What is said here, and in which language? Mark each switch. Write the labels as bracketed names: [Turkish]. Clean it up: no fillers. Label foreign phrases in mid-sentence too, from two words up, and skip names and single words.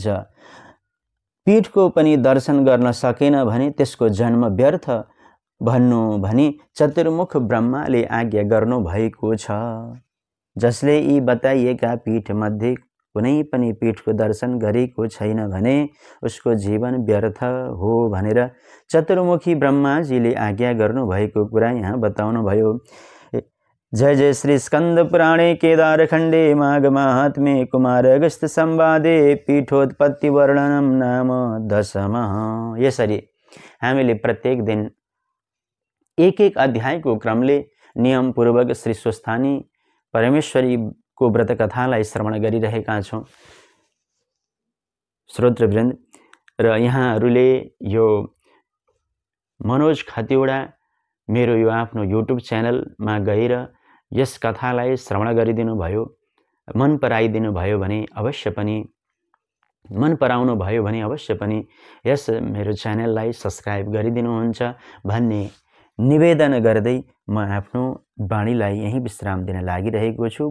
[Nepali] पीठको पनि दर्शन गर्न सकेन भने त्यसको जन्म व्यर्थ भन्नु भनी चतुर्मुख ब्रह्माले आज्ञा गर्नु भएको छ। जसले यी बताइएका पीठमध्ये कुनै पनि पीठको दर्शन गरेको छैन भने उसको जीवन व्यर्थ हो भनेर चतुर्मुखी ब्रह्माजीले आज्ञा गर्नु भएको कुरा यहाँ बताउनु भयो। [Sanskrit] जय जय श्री स्कंद पुराणे केदारखण्डे माघ माहात्म्ये कुमार अगस्त्य संवादे पीठोत्पत्ति वर्णनम नाम 10। [Nepali] यसरी हामीले प्रत्येक दिन एक एक अध्यायको क्रमले नियमपूर्वक श्री स्वस्थानी परमेश्वरीको व्रत कथालाई श्रवण गरिरहेका छौँ श्रोतृवृन्द। र यहाँहरूले यो मनोज खतिवडा मेरो यो आफ्नो युट्युब च्यानलमा गएर यस कथालाई श्रवण गरिदिनु भयो, मन पराइदिनु भयो भने अवश्य पनि, मन पराउनु भयो भने अवश्य पनि यस मेरो च्यानललाई सब्स्क्राइब गरिदिनुहुन्छ भन्ने निवेदन गर्दै म आफ्नो बाणीलाई यही विश्राम दिन लागिरहेको छु।